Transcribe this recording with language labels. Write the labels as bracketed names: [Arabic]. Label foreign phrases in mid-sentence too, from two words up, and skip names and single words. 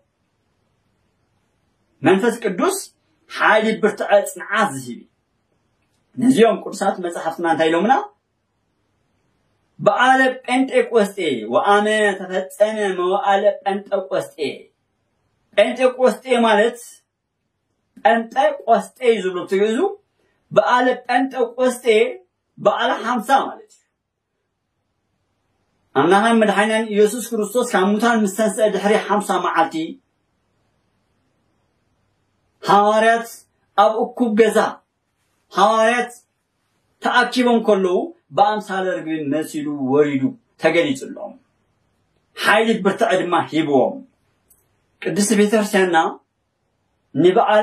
[Tigrinya] መንፈስ ቅዱስ ኃይል ብርትዕ ጽንዓት ዝሂብ ነዚዮም ቅዱሳት መጽሐፍትና እንታይሎምና [Geez] በአለ ጴንጤቆስጤ ወአመ ተፈጸመ መዋዕለ ጴንጤቆስጤ [Tigrinya] ማለት ጴንጤቆስጤ ይዝሉ ትግዙ በአለ ጴንጤቆስጤ በአለ 50 ማለት [Amharic] አምላክ መድኃኒታችን ኢየሱስ ክርስቶስ ከሙታን [Tigrinya] መስተንስአ ድሕሪ 50 መዓልቲ ሐዋርያት ኣብ እኩብ ገዛ ሐዋርያት ተአኪቦም ከለው [Geez] በአምሳለ ርግብ [Tigrinya] መሲሉ ወሪዱ ተገሊጽሎም ኃይል ብርትዕ ድማ ሂቦም ቅድስት ቤተክርስቲያንና ንበዓለ